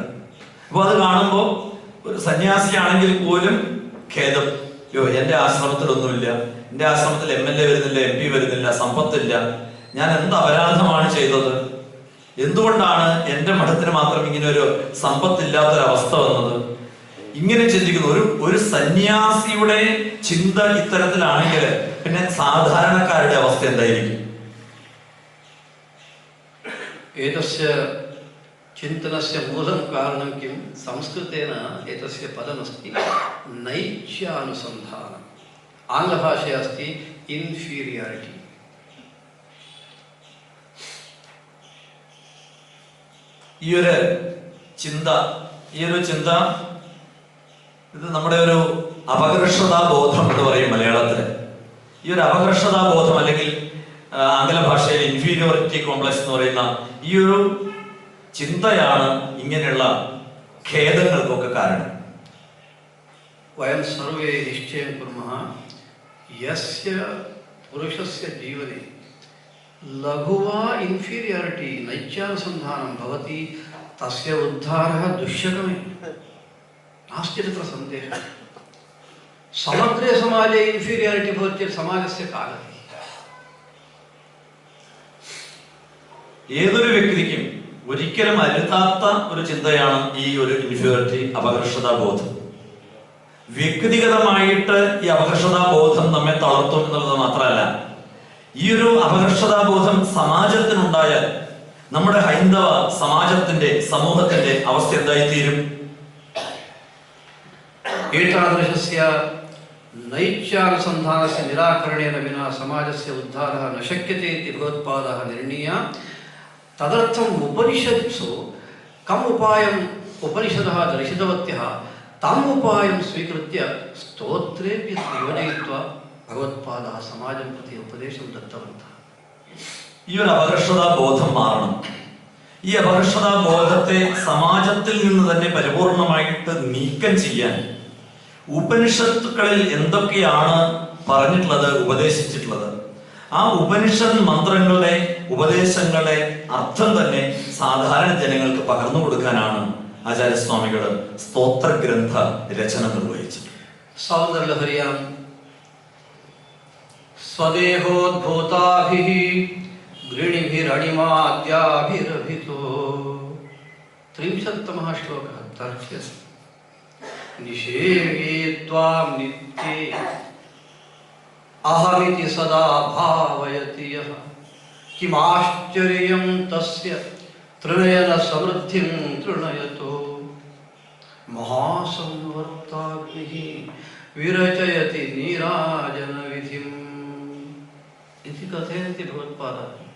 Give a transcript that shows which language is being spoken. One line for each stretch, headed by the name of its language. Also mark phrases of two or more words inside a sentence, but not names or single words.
Malayalam: അപ്പൊ അത് കാണുമ്പോൾ ഒരു സന്യാസിയാണെങ്കിൽ പോലും ഖേദം, എൻ്റെ ആശ്രമത്തിലൊന്നുമില്ല, എൻ്റെ ആശ്രമത്തിൽ MLA വരുന്നില്ല, MP വരുന്നില്ല, സമ്പത്തില്ല, ഞാൻ എന്ത് അപരാധമാണ് ചെയ്തത്, എന്തുകൊണ്ടാണ് എൻ്റെ മഠത്തിന് മാത്രം ഇങ്ങനെ ഒരു സമ്പത്തില്ലാത്തൊരവസ്ഥ വന്നത്, ഇങ്ങനെ ചിന്തിക്കുന്നു. ഒരു സന്യാസിയുടെ ചിന്ത ഇത്തരത്തിലാണെങ്കിൽ പിന്നെ സാധാരണക്കാരുടെ അവസ്ഥ എന്തായിരിക്കും?
Sanskrit: एतस्य चिन्तनस्य मूलं कारणं किं? संस्कृतेन एतस्य पदमस्ति नैच्यानुसन्धानम्. आङ्ग्लभाषया अस्ति इन्फीरियारिटी.
Malayalam: ഈ ഒരു ചിന്ത ഇത് നമ്മുടെ ഒരു അപകർഷതാബോധം എന്ന് പറയും മലയാളത്തില്. ഈ ഒരു അപകർഷതാബോധം അല്ലെങ്കിൽ ആംഗല ഭാഷയിൽ
English: inferiority complex
Malayalam: എന്ന് പറയുന്ന ഈ ഒരു ചിന്തയാണ് ഇങ്ങനെയുള്ള ഖേദങ്ങൾക്കൊക്കെ കാരണം.
Sanskrit: वयं सर्वे निश्चयं कुर्मः, यस्य पुरुषस्य जीवने लघु वा इन्फीरियारिटी नैच्यानुसन्धानं भवति, तस्य उद्धारः दुष्यकमेव, नास्ति तत्र सन्देहः. समग्रे समाजे इन्फीरियारिटी भवति चेत् समाजस्य का गतिः?
Malayalam: ഏതൊരു വ്യക്തിക്കും ഒരിക്കലും അരുതാത്ത ഒരു ചിന്തയാണ് ഈ ഒരു ഇൻഫീരിയോറിറ്റി, അപകർഷതാബോധം. വ്യക്തിഗതമായിട്ട് ഈ അപകർഷതാബോധം നമ്മെ തളർത്തും എന്നുള്ളത് മാത്രമല്ല, ഈ ഒരു അപകർഷതാബോധം സമാജത്തിനുണ്ടായാൽ നമ്മുടെ ഹൈന്ദവ സമാജത്തിന്റെ, സമൂഹത്തിന്റെ അവസ്ഥ എന്തായിത്തീരും?
Sanskrit: एतादृशस्य नैच्यानुसन्धानस्य निराकरणेन विना समाजस्य उद्धारः न शक्यते इति भगवत्पादाः निर्णीय. तदर्थम् उपनिषत्सु कम् उपायम् उपनिषदः दर्शितवत्यः तम् उपायं स्वीकृत्य स्तोत्रेऽपि योजयित्वा भगवत्पादाः समाजं प्रति उपदेशं दत्तवन्तः.
Malayalam: ഈ ഒരു അപകർഷതാബോധം മാറണം. ഈ അപകർഷതാബോധത്തെ സമാജത്തിൽ നിന്ന് തന്നെ പരിപൂർണമായിട്ട് നീക്കം ചെയ്യാൻ ഉപനിഷത്തുക്കളിൽ എന്തൊക്കെയാണ് പറഞ്ഞിട്ടുള്ളത്, ഉപദേശിച്ചിട്ടുള്ളത്, ആ ഉപനിഷത്ത് മന്ത്രങ്ങളുടെ, ഉപദേശങ്ങളുടെ അർത്ഥം തന്നെ സാധാരണ ജനങ്ങൾക്ക് പകർന്നു കൊടുക്കാനാണ് ആചാര്യസ്വാമികൾ സ്തോത്ര ഗ്രന്ഥ രചന നിർവഹിച്ചത്.
Sanskrit: सौन्दर्यलहरियां स्वदेहोद्भूताभिः गृणिभिरणिमाद्याभिरभितो 30തമः श्लोकः तर्ह्यस्य. निषेवे त्वां नित्ये अहमिति सदा भावयति यः किमाश्चर्यं तस्य त्रिनयन समृद्धिं तृणयतो महासंवर्त्ताग्निः विरचयति नीराजन विधिं इति कथयन्ति भगवत्पादः.